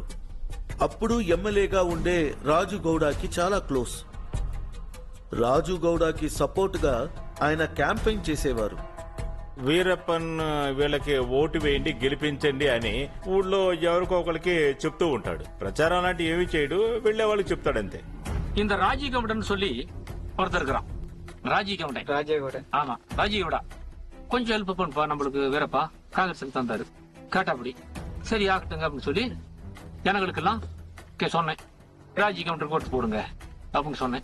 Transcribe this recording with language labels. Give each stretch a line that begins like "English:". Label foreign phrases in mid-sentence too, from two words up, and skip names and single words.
Telugu: అప్పుడు ఎమ్మెల్యేగా ఉండే రాజు గౌడకి చాలా క్లోజ్. రాజు గౌడకి సపోర్ట్ గా ఆయన క్యాంపెయిన్ చేసేవారు. వీరప్పన్ వీళ్ళకి ఓటు వేయండి, గెలిపించండి అని ఊళ్ళో ఎవరికో ఒకరికి చెప్తూ ఉంటాడు. ప్రచారం లాంటి ఏమి చేయడు, వెళ్లే వాళ్ళకి చెప్తాడంతే.
Tamil: இந்த ராஜீகவுடன் சொல்லி ஒருத்தர் இருக்கிறான். ராஜீகவுடன். ஆமா ராஜீகவுடா கொஞ்சம் ஹெல்ப் பண்ணுப்பா நம்மளுக்கு வீரப்பா, காங்கிரஸுக்கு தந்தாரு. கேட்டாப்படி சரி ஆகட்டுங்க அப்படின்னு சொல்லி ஜனங்களுக்கெல்லாம் சொன்னேன், ராஜி கவுண்டர் போட்டு போடுங்க அப்படின்னு சொன்னேன்.